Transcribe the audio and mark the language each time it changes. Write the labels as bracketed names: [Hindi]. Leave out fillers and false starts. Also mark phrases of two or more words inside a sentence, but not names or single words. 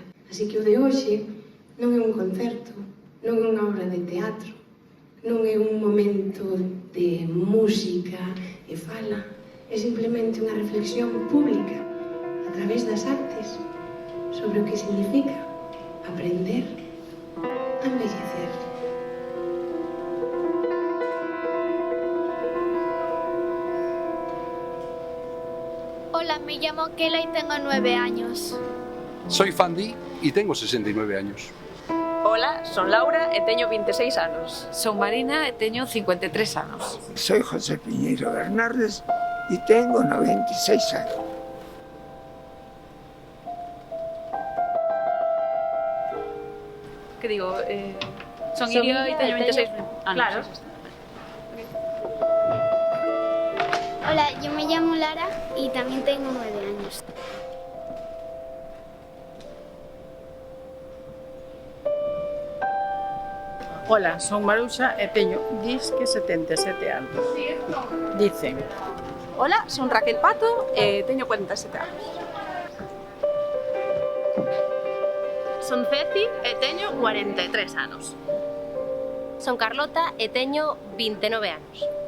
[Galician] Así que o de hoxe non é un concerto, non é unha obra de teatro, non é un momento de música e fala, é simplemente unha reflexión pública a través das artes sobre o que significa aprender a envellecer. [Spanish] Hola, me llamo Kela y tengo 9 años. Soy Fandi y tengo 69 años. [Galician] Hola, son Laura e teño 26 anos. Son Marina e teño 53 anos. [Spanish] Soy José Piñeiro Bernardes y tengo 96 años. [Galician] Que digo, son Iria e teño 26 anos. Claro. [Spanish] Hola, yo me llamo Lara y también tengo 9 años. [Galician] Hola, son Maruxa e teño disque 77 anos. [Spanish] Dicen. [Galician] Hola, son Raquel Pato e teño 47 anos. Son Ceci e teño 43 anos. Son Carlota e teño 29 anos.